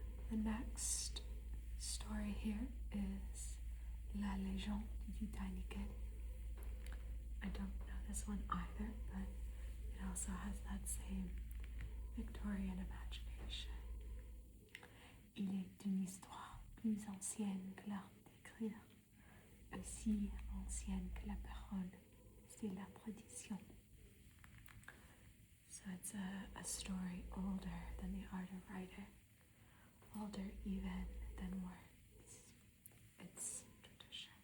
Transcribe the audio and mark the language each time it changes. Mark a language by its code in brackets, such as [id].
[en] The next story here is La Légende du Titanic. I don't know this one either, but it also has that same Victorian imagination. [fr] Il est une histoire plus ancienne que l'art d'écrire, aussi ancienne que la parole, c'est la tradition. [en] So it's a story older than the art of writing, older even than words. It's tradition.